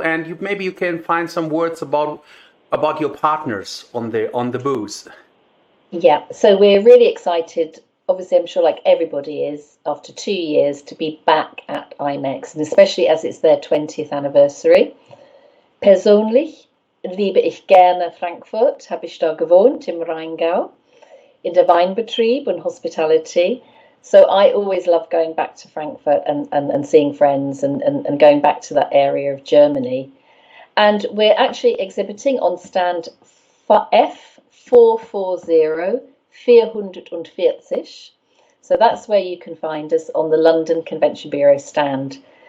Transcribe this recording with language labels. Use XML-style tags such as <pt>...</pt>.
<en>And maybe you can find some words about your partners on the booth. Yeah, so we're really excited. Obviously, I'm sure like everybody is, after 2 years, to be back at IMEX, and especially as it's their 20th anniversary.</en> <de>Persönlich liebe ich gerne Frankfurt, habe ich da gewohnt im Rheingau, in der Weinbetrieb</de> <en>and hospitality. So I always love going back to Frankfurt and seeing friends and going back to that area of Germany. And we're actually exhibiting on stand F440 440. So that's where you can find us, on the London Convention Bureau stand.</en>